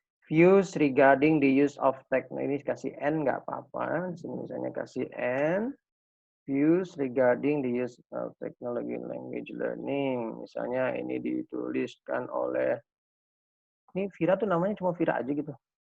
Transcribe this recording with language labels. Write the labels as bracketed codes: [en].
[en] Views regarding the use of technology. [id] Ini kasih N nggak apa-apa. Di sini misalnya kasih N. [en] Views regarding the use of technology in language learning. [id] Misalnya ini dituliskan oleh, ini Vira tuh namanya cuma Vira aja gitu.